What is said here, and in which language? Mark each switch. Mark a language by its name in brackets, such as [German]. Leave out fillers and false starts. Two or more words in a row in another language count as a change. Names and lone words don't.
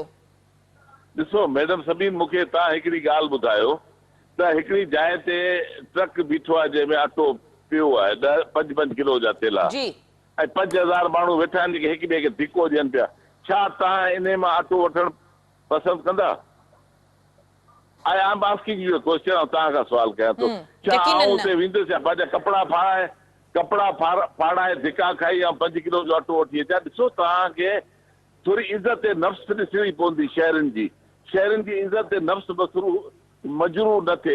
[Sindhi] ॾिसो मैडम सभिनि मूंखे तव्हां हिकिड़ी ॻाल्हि ॿुधायो त हिकिड़ी जाइ ते ट्रक बीठो आहे जंहिंमें अटो पियो आहे 5-5 किलो जा तेल जी 5000 माण्हू वेठा आहिनि जेके हिक ॿिए खे धिको ॾियनि पिया। छा तव्हां इन मां अटो वठणु पसंदि कंदा? [English] I am asking you question, [Sindhi] तव्हां खां सवाल कयां थो। छा आउं उते वेंदुसि या पंहिंजा कपिड़ा फाड़ाए धिका खाई या 5 किलो जो अटो वठी अचां? ॾिसो तव्हांखे थोरी इज़त नफ़्स ॾिसणी पवंदी। शहरनि जी इज़त नफ़्स मजरू न थिए।